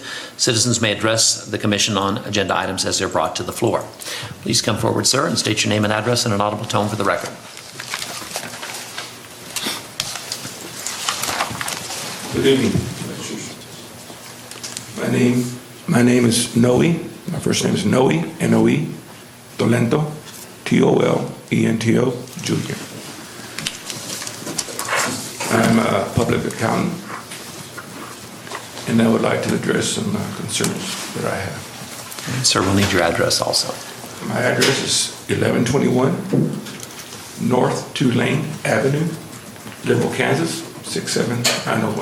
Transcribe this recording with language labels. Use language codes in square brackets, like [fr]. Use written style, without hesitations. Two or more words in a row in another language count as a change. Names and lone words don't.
[en] Citizens may address the Commission on agenda items as they're brought to the floor. Please come forward, sir, and state your name and address in an audible tone for the record. Good evening, Commissioners. My name is Noe. My first name is Noe, N-O-E, Tolento, T-O-L-E-N-T-O, Jr. I'm a public accountant, and I would like to address some concerns that I have. Sir, we'll need your address also. My address is 1121 North Tulane Avenue, Liberal, Kansas, 67901.